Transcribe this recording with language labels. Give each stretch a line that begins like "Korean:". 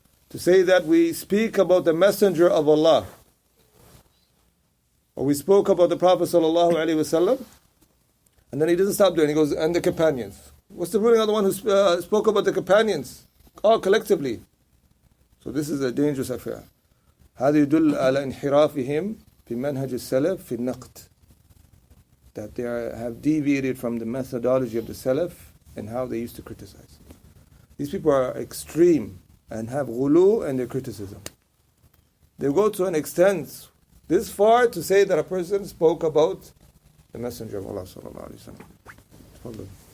English: To say that we speak about the Messenger of Allah, or we spoke about the Prophet sallallahu alaihi wasallam, and then he doesn't stop there and he goes, and the companions. What's the ruling on the one who spoke about the companions? All collectively. So this is a dangerous affair.
Arabic: هذا يدل على انحرافهم في منهج السلف في النقد.
English: That they have deviated from the methodology of the Salaf and how they used to criticize. These people are extreme and have ghulu in their criticism. They go to an extent this far to say that a person spoke about the Messenger of Allah sallallahu alaihi wasallam.